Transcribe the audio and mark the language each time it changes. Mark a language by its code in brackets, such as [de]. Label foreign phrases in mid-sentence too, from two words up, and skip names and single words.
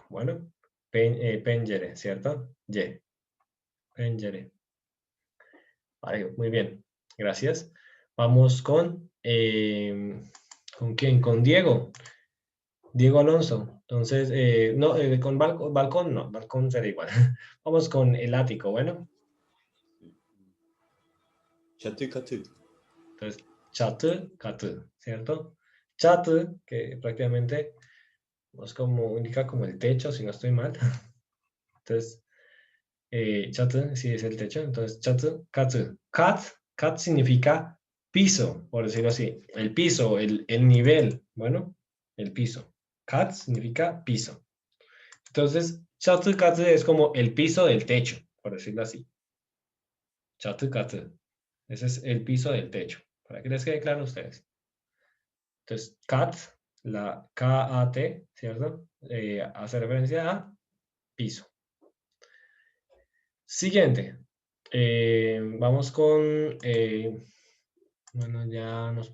[es] Bueno, pencere, ¿cierto? Y, pencere. Vale, muy bien, gracias. Vamos ¿con quién? Con Diego. Diego Alonso. Entonces, no, con balcón no, balcón será igual. Vamos con el ático, bueno. [tr] Çatı katı. [es] Entonces, [tr] çatı, katı, [es] ¿cierto? Çatı, que prácticamente es como, indica como el techo, si no estoy mal. Entonces, çatı, sí es el techo. Entonces, [tr] çatı, katı. [es] Kat significa piso, por decirlo así. El piso, el nivel, bueno, el piso. Kat significa piso. Entonces, [tr] çatı katı [es] es como el piso del techo, por decirlo así. [tr] Çatı katı. [es] Ese es el piso del techo, para que les quede claro a ustedes. Entonces, kat, la K-A-T, ¿cierto? Hace referencia a piso. Siguiente. Vamos con... bueno, ya nos...